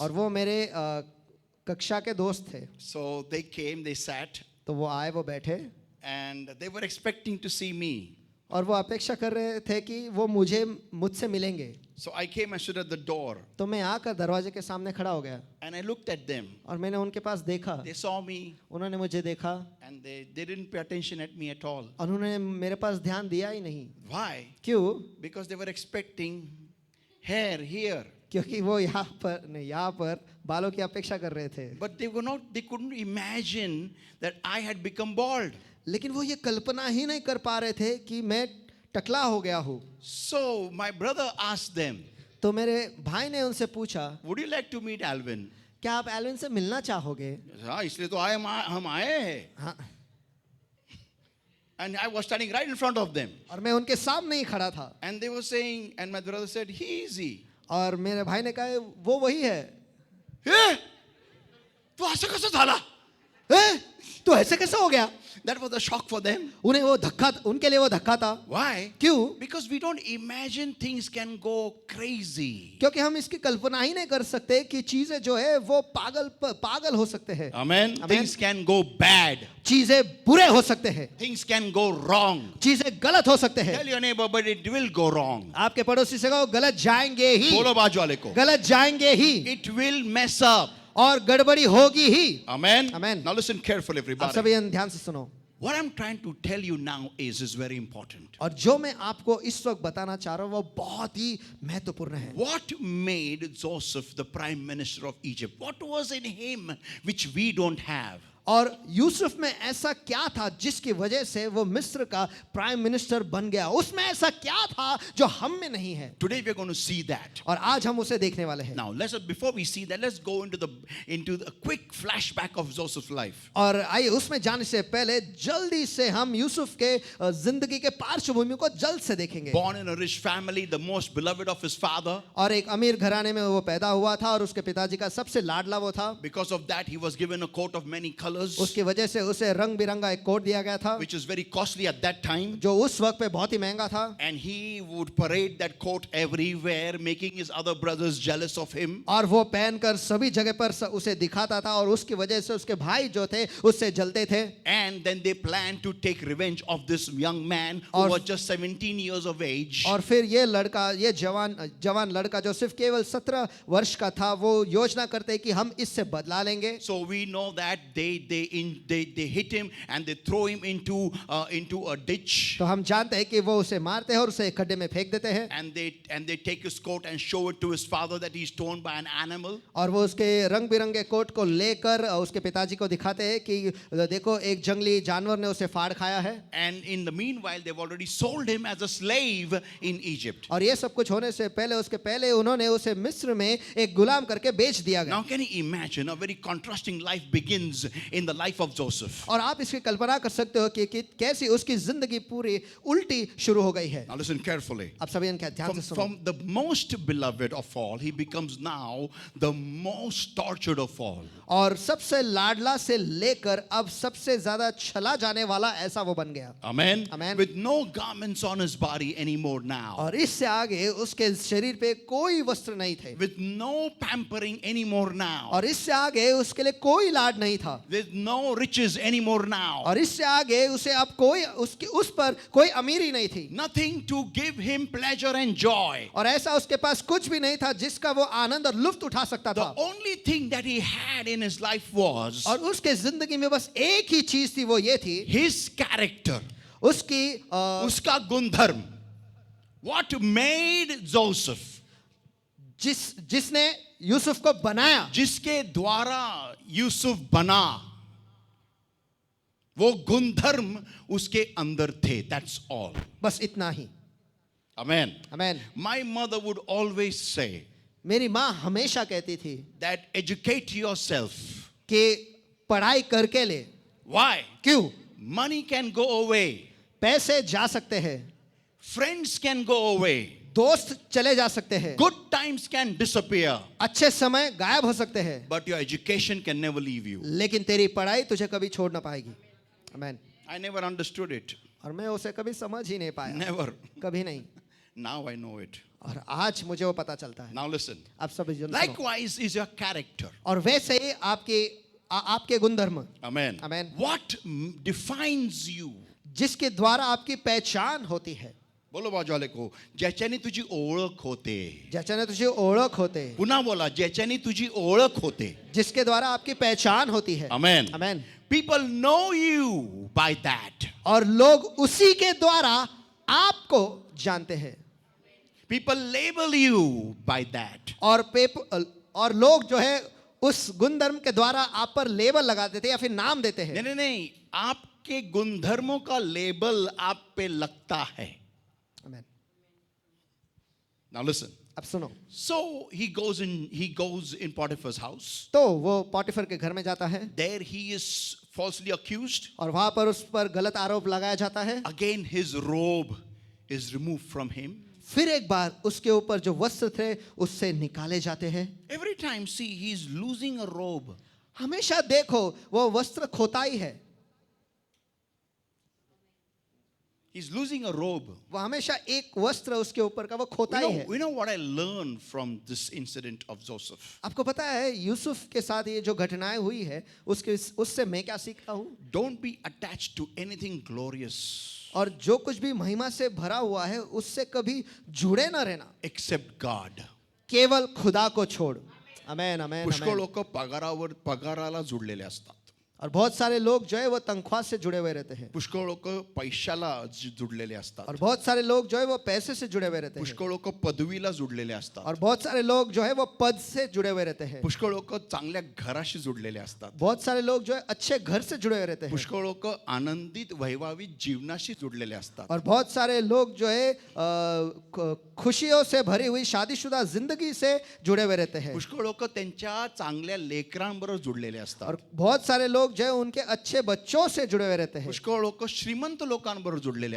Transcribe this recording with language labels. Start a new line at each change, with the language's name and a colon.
Hindi: और वो मेरे कक्षा के दोस्त थे।
English: So they came, they sat.
Hindi: तो वो आए, वो बैठे।
English: And they were expecting to see me.
Hindi: और वो अपेक्षा कर रहे थे कि वो मुझसे मिलेंगे।
English: So I came and stood at the door.
Hindi: तो मैं आकर दरवाजे के सामने खड़ा हो गया।
English: And I looked at them.
Hindi: और मैंने उनके पास देखा।
English: They saw me.
Hindi: उन्होंने मुझे देखा।
English: And they didn't pay attention at me at all.
Hindi: और उन्होंने मेरे पास ध्यान दिया ही नहीं।
English: Why?
Hindi: क्यों?
English: Because they were expecting hair here.
Hindi: क्योंकि वो यहाँ पर बालों की अपेक्षा कर रहे थे।
English: But they couldn't imagine that I had become bald.
Hindi: लेकिन वो ये कल्पना ही नहीं कर पा रहे थे कि मैं टकला हो गया हूँ।
English: So my brother asked them,
Hindi: तो मेरे भाई ने उनसे पूछा,
English: would you like to meet Alvin?
Hindi: क्या आप एल्विन से मिलना चाहोगे? हाँ, इसलिए तो हम आए हैं. हाँ।
English: And I was standing right in front of them.
Hindi: और मैं उनके सामने ही खड़ा था।
English: And they were saying, and my brother said, he is he.
Hindi: और मेरे भाई ने कहा वो वही है। तो ऐसा कैसे झाला? तो ऐसे कैसे हो गया?
English: That was a shock for them.
Hindi: उनके लिए वो धक्का था।
English: Why?
Hindi: क्यों?
English: Because we don't imagine things can go crazy.
Hindi: क्योंकि हम इसकी कल्पना ही नहीं कर सकते कि चीजें जो है वो पागल हो सकते हैं।
English: Amen. Things can go bad.
Hindi: चीजें बुरे हो सकते हैं।
English: Things can go wrong.
Hindi: चीजें गलत हो सकते हैं।
English: Tell your neighbor, but it will go wrong.
Hindi: आपके पड़ोसी से कहो गलत जाएंगे ही। बोलो बाजू वाले को. गलत जाएंगे ही।
English: It will mess up.
Hindi: और गड़बड़ी होगी ही।
English: Amen. Amen. Now listen carefully,
Hindi: आप
English: everybody.
Hindi: सभी ध्यान से सुनो।
English: What I'm trying to tell you now is very important.
Hindi: और जो मैं आपको इस वक्त बताना चाह रहा हूँ वो बहुत ही महत्वपूर्ण है।
English: What made Joseph the prime minister of Egypt? What was in him which we don't have?
Hindi: और यूसुफ में ऐसा क्या था जिसकी वजह से वो मिस्र का प्राइम मिनिस्टर बन गया? उसमें ऐसा क्या था जो हम में नहीं है?
English: Today we are going to see that.
Hindi: और आज हम उसे देखने वाले हैं।
English: Now, before we see that, let's go into the quick flashback of Joseph's life.
Hindi: और आइए उसमें जाने से पहले जल्दी से हम यूसुफ के जिंदगी के पार्श्वभूमि को जल्द से देखेंगे।
English: Born in a rich family, the most beloved of his father.
Hindi: और एक अमीर घराने में वो पैदा हुआ था और उसके पिताजी का सबसे लाडला वो था।
English: Because of that, he was given a coat of many colors.
Hindi: उसकी वजह से उसे रंग बिरंगा एक कोट दिया गया था,
English: which is very costly at that time.
Hindi: जो उस वक्त पे बहुत ही महंगा था।
English: And he would parade that coat everywhere, making his other brothers jealous of him.
Hindi: और वो पहनकर सभी जगह पर उसे दिखाता था और उसकी वजह से उसके भाई जो थे उससे जलते थे।
English: And then they planned to take revenge of this young man who was just 17 years of age.
Hindi: और फिर ये जवान लड़का जो सिर्फ केवल 17 वर्ष का था, वो योजना करते कि हम इससे बदला लेंगे।
English: So we know that they they hit him and they throw him into a ditch.
Hindi: तो हम जानते हैं कि वो उसे मारते हैं और उसे एक खड्डे में फेंक देते हैं,
English: And they take his coat and show it to his father that he's torn by an animal.
Hindi: और वो उसके रंग बिरंगे कोट को लेकर उसके पिताजी को दिखाते हैं कि देखो एक जंगली जानवर ने उसे फाड़ खाया है.
English: And in the meanwhile, they've already sold him as a slave in Egypt.
Hindi: और ये सब कुछ होने से पहले उसके पहले उन्होंने उसे मिस्र में एक गुलाम करके बेच दिया गया.
English: Now, can you imagine a very contrasting life begins in the life of Joseph?
Hindi: और आप इसकी कल्पना कर सकते हो कि कैसी उसकी जिंदगी पूरी उल्टी शुरू हो गई है.
English: Now, listen carefully.
Hindi: आप सभी इनका ध्यान से सुनो.
English: From the most beloved of all, he becomes now the most tortured of all.
Hindi: और सबसे लाडला से लेकर अब सबसे ज्यादा छला जाने वाला ऐसा वो बन गया.
English: Amen. Amen. With no garments on his body anymore now.
Hindi: और इससे आगे उसके शरीर पे कोई वस्त्र नहीं थे.
English: With no pampering anymore now.
Hindi: और इससे आगे उसके लिए कोई लाड नहीं था.
English: With no riches anymore now.
Hindi: और इससे आगे उसे अब कोई उसकी उस पर कोई अमीरी नहीं थी.
English: Nothing to give him pleasure and joy.
Hindi: और ऐसा उसके पास कुछ भी नहीं था जिसका वो आनंद और लुत्फ उठा सकता
English: The
Hindi: था.
English: only thing that he had in his life was
Hindi: और उसके जिंदगी में बस एक ही चीज थी, वो ये थी
English: his character.
Hindi: उसकी उसका गुणधर्म.
English: What made Joseph?
Hindi: जिसने यूसुफ को बनाया, जिसके द्वारा यूसुफ बना, वो गुणधर्म उसके अंदर थे.
English: That's all.
Hindi: बस इतना ही.
English: Amen.
Hindi: Amen.
English: My mother would always say
Hindi: मेरी माँ हमेशा कहती थी
English: that educate yourself.
Hindi: कि पढ़ाई करके ले.
English: Why?
Hindi: क्यों?
English: Money can go away.
Hindi: पैसे जा सकते हैं,
English: Friends can go away.
Hindi: दोस्त चले जा सकते हैं,
English: Good times can disappear.
Hindi: अच्छे समय गायब हो सकते हैं,
English: But your education can never leave you.
Hindi: लेकिन तेरी पढ़ाई तुझे कभी छोड़ ना पाएगी. आमेन.
English: I never understood it.
Hindi: और मैं उसे कभी समझ ही नहीं पाया,
English: Never.
Hindi: कभी नहीं.
English: Now I know it.
Hindi: और आज मुझे वो पता चलता है.
English: Now listen.
Hindi: आप सब सुनो.
English: Likewise is your character.
Hindi: और वैसे ही आपके गुणधर्म.
English: Amen. Amen. What defines you?
Hindi: जिसके द्वारा आपकी पहचान होती है. बोलो बाजूवाले को,
Marathi: ज्याच्याने तुझी ओळख होते. ज्याच्याने तुझी ओळख होते. पुन्हा बोला, ज्याच्याने तुझी ओळख होते.
Hindi: जिसके द्वारा आपकी पहचान होती है.
English: Amen.
Hindi: Amen.
English: People know you by that.
Hindi: और लोग उसी के द्वारा आपको जानते हैं.
English: People label you by that.
Hindi: और लोग जो है उस गुणधर्म के द्वारा आप पर लेबल लगा देते हैं या फिर नाम देते हैं. नहीं नहीं नहीं, आपके गुणधर्मों का लेबल आप पे लगता है. आमेन.
English: Now listen.
Hindi: अब सुनो.
English: So he goes in Potiphar's house.
Hindi: तो वो पॉटिफर के घर में जाता है.
English: There he is falsely accused.
Hindi: और वहां पर उस पर गलत आरोप लगाया जाता है.
English: Again his robe is removed from him.
Hindi: फिर एक बार उसके ऊपर जो वस्त्र थे उससे निकाले जाते हैं.
English: Every time see he is losing a robe.
Hindi: हमेशा देखो वो वस्त्र खोता ही है.
English: He's losing a robe.
Hindi: वो हमेशा एक वस्त्र उसके ऊपर का वो खोता ही है.
English: You know what I learned from this incident of Joseph?
Hindi: आपको पता है यूसुफ के साथ ये जो घटनाएं हुई है उससे मैं क्या सीखता हूँ.
English: Don't be attached to anything glorious.
Hindi: और जो कुछ भी महिमा से भरा हुआ है उससे कभी जुड़े ना रहना.
English: Except God.
Hindi: केवल खुदा को छोड़. आमेन आमेन.
Marathi: पुष्कळ लोक पगाराला जुडलेले असतात.
Hindi: और बहुत सारे लोग जो है वो तनख्वाह से जुड़े हुए रहते हैं.
Marathi: पुष्कळ लोक पैशाला जुडलेले असतात.
Hindi: और बहुत सारे लोग जो है वो पैसे से जुड़े हुए रहते हैं.
Marathi: पुष्कळ लोक पदवीला जुडलेले असतात.
Hindi: और बहुत सारे लोग जो है वो पद से जुड़े हुए रहते हैं.
Marathi: पुष्कळ लोक चांगल्या घराशी जुडलेले असतात.
Hindi: बहुत सारे लोग जो है अच्छे घर से जुड़े हुए रहते हैं.
Marathi: पुष्कळ लोक आनंदित वैभवी जीवनाशी जुडलेले असतात.
Hindi: और बहुत सारे लोग जो है खुशियों से भरी हुई शादीशुदा जिंदगी से जुड़े हुए रहते हैं.
Marathi: पुष्कळ लोक त्यांच्या चांगल्या लेकरांबरोबर जुडलेले असतात.
Hindi: और बहुत सारे लोग जो है उनके अच्छे बच्चों से जुड़े हुए रहते हैं.
Marathi: पुष्कळ लोक श्रीमंत लोकांबरोबर जुडलेले